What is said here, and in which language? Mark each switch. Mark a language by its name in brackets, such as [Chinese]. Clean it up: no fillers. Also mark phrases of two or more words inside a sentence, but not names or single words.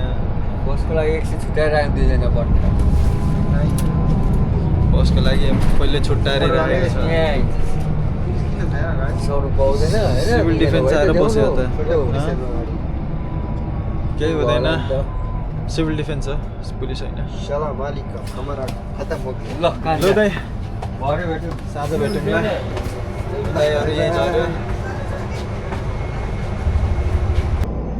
[Nepali] बसको लागि एकछिन छुट्याएर राख्नु 2 जना पर्छ बसको लागि पहिले छुट्याएर राखेको छ सबै पाउँदैन होइन सिभिल डिफेन्स आएर बस्यो त केही हुँदैन सिभिल डिफेन्स हो पुलिस होइन [Arabic] سلام وعليكم [Hindi] हमारा खतम हो गया [Nepali] ल दाइ भरे भेट्यौँ साँझ भेटौँ ल दाइहरू यहीँ झऱ्यो